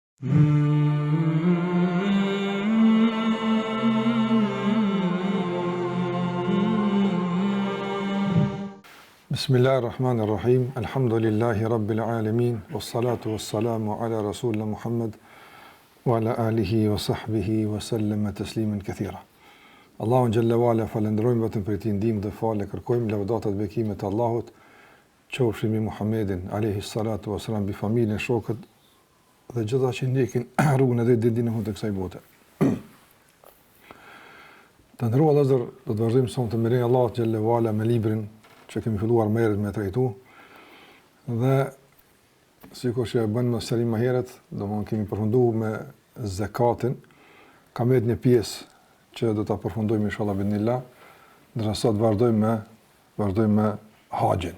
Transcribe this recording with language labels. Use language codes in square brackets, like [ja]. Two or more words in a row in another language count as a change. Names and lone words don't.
[ar] بسم الله الرحمن الرحيم. الحمد لله رب العالمين. والصلاة والسلام على رسولنا محمد وعلى آله وصحبه وسلم تسليما كثيرا. [sq] Allahun [ar] جل وعلا [sq] falenderojmë vetëm për këtë ndihmë dhe falë kërkojmë lavdatat bekimet të Allahut, qofshin mbi Muhammedin [ar] عليه الصلاة والسلام, [sq] bi familjen, shokët dhe gjitha që ndjekin rrugën e ditën e fundit të kësaj bote. Të nderuar vëllezër, do të vazhdojmë sonë të mirë Allahut [ar] جل وعلا [sq] me librin që kemi filluar më herët me trajtu, dhe sikur që e bënë më sërim më herët, domthonë kemi përfunduar me zakatin, kam edhe një pjesë që do ta përfundojmë [ar] إن شاء الله بإذن الله, [sq] ndërsa sot vazhdojmë me haxhin.